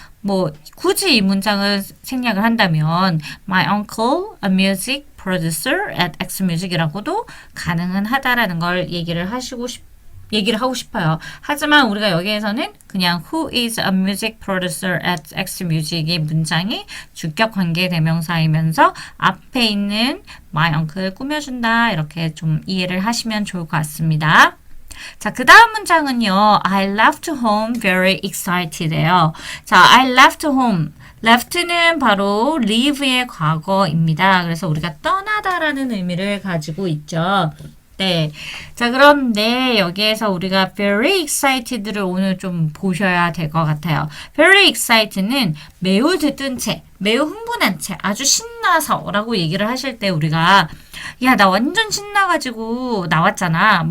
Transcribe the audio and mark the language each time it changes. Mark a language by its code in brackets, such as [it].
[ko] 뭐 굳이 이 문장을 생략을 한다면 [en] My uncle, a music producer at Xmusic [ko] 이라고도 가능은 하다라는 걸 얘기를 하고 싶어요. 하지만 우리가 여기에서는 그냥 [en] Who is a music producer at Xmusic [ko] 의 문장이 주격 관계 대명사이면서 앞에 있는 my uncle을 꾸며준다. 이렇게 좀 이해를 하시면 좋을 것 같습니다. 자, 그 다음 문장은요. [en] I left home very excited예요. 자, I left home. [ko] left는 바로 leave의 과거입니다. 그래서 우리가 떠나다라는 의미를 가지고 있죠. 네. 자, 그런데 여기에서 우리가 [en] very excited [ko] 를 오늘 좀 보셔야 될 것 같아요. [en] very excited [ko] 는 매우 들뜬 채, 매우 흥분한 채, 아주 신나서 라고 얘기를 하실 때 우리가 야, 나 완전 신나가지고 나왔잖아.